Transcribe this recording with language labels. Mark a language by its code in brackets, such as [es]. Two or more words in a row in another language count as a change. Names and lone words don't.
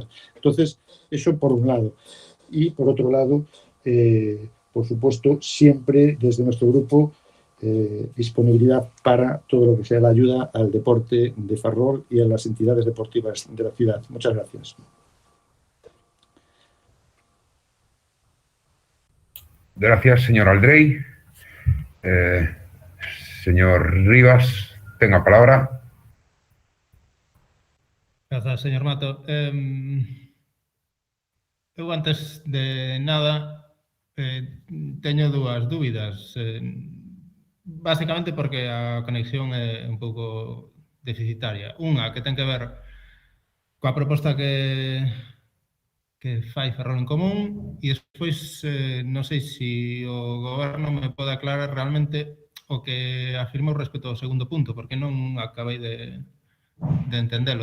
[es] Entonces, eso por un lado. Y por otro lado, por supuesto, siempre desde nuestro grupo disponibilidad para todo lo que sea la ayuda al deporte de Ferrol y a las entidades deportivas de la ciudad. Muchas gracias. Gracias, señor Aldrey. Señor Rivas, tenga palabra. [gl] Grazas, señor Mato. Eu antes de nada teño dúas dúbidas. Básicamente porque a conexión é un pouco deficitaria. Unha que ten que ver coa proposta que fai Ferrol en Común e despois non sei se o goberno me pode aclarar realmente o que afirmou respecto ao segundo punto, porque non acabei de entendelo.